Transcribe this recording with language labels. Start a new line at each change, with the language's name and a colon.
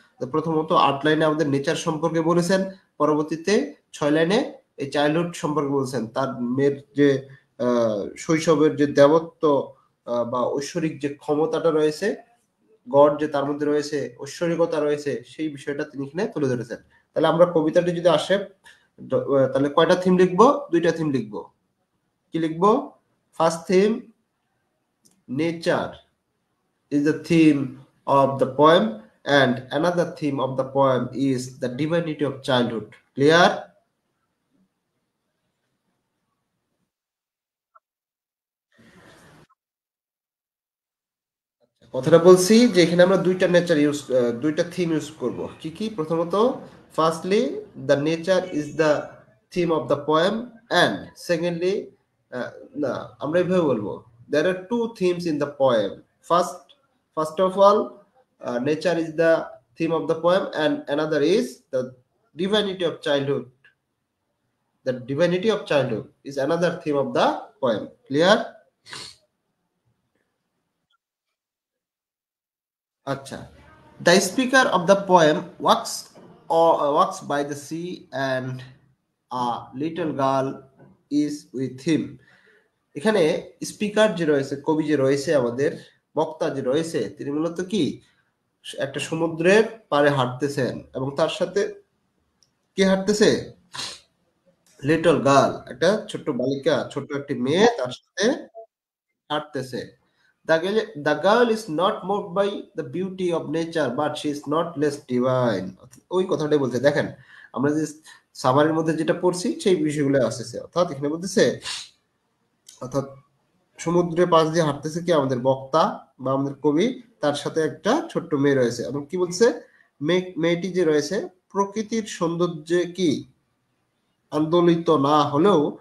Bangla: তো প্রথমত 8 লাইনে আমাদের নেচার সম্পর্কে বলেছেন, পরবর্তীতে 6 লাইনে এই চাইল্ডহুড সম্পর্কে বলছেন, তার মেয়ের যে শৈশবের যে দেবত্ব বা ঐশ্বরিক যে ক্ষমতাটা রয়েছে, গড যে তার মধ্যে রয়েছে, ঐশ্বরিকতা রয়েছে, সেই বিষয়টা তিনি এখানে তুলে ধরেছেন। তাহলে আমরা কবিতাটি যদি আসে, তাহলে কয়টা থিম লিখবো? দুইটা থিম লিখবো। কি লিখবো?
English: First theme, nature is the theme of the poem, and another theme of the poem is the divinity of childhood. Clear?
Bangla: কথাটা বলছি যে এখানে আমরা দুইটা নেচার ইউজ, দুইটা থিম ইউজ করব। কি কি?
English: প্রথমত, firstly the nature is the theme of the poem, and secondly,
Bangla: না, আমরা এইভাবে বলবো,
English: there are two themes in the poem. First of all, nature is the theme of the poem, and another is the divinity of childhood. The divinity of childhood is another theme of the poem. Clear? Acha. The speaker of the poem walks by the sea, and a little girl is with him.
Bangla: এখানে speaker যে রয়েছে, কবি যে রয়েছে, আমাদের বক্তা যে রয়েছে, তিনি মূলত কি, একটা সমুদ্রের পাড়ে হাঁটতেছেন এবং তার সাথে কে হাঁটতেছে? লিটল গার্ল, একটা ছোট্ট বালিকা, ছোট্ট একটি মেয়ে তার সাথে হাঁটতেছে।
English: The girl is not moved by the beauty of nature, but she is not less divine.
Bangla: ওই কথাটাই বলছে, দেখেন আমরা যে সামারের মধ্যে যেটা পড়ছি সেই বিষয়গুলো আসতেছে। অর্থাৎ এখানে বলতেছে, অর্থাৎ সমুদ্রের পাশ দিয়ে হাঁটতেছে কি, আমাদের বক্তা বা আমাদের কবি, তার সাথে একটা ছোট্ট মেয়ে রয়েছে, এবং কি বলছে, মেয়েটি যে রয়েছে প্রকৃতির সৌন্দর্যে কি আন্দোলিত না হলেও